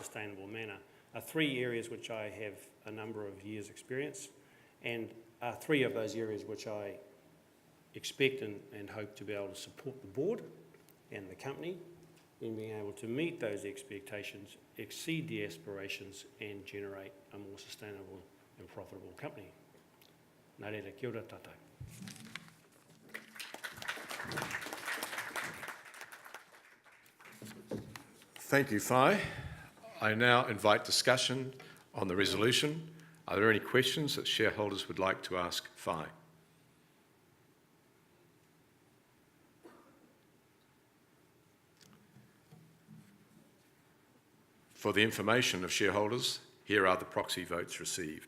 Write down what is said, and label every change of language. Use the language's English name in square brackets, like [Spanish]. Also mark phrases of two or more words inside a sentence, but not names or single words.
[English] sustainable manner are three areas which I have a number of years' experience, and are three of those areas which I expect and hope to be able to support the board and the company in being able to meet those expectations, exceed the aspirations, and generate a more sustainable and profitable company. [Māori] Nā reira, kia ora tātou. [English] Thank you, Whai. I now invite discussion on the resolution. Are there any questions that shareholders would like to ask Whai? For the information of shareholders, here are the proxy votes received.